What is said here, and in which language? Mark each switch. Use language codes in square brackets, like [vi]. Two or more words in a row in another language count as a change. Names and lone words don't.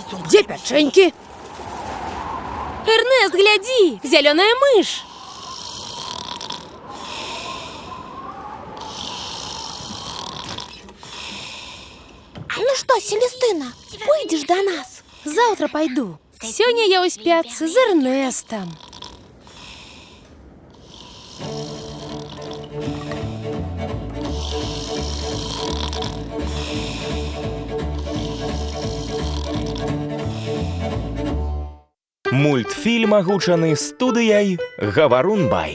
[be] Дзе пячэнькі? Эрнест, глядзі, зялёная мыш. [ru] Ну что, Селестына, пойдешь до нас? [be] Заўтра пайду. Сёння я ў спяцы з Эрнестам. Мультфільм агучаны студыяй «Гаварун Бай».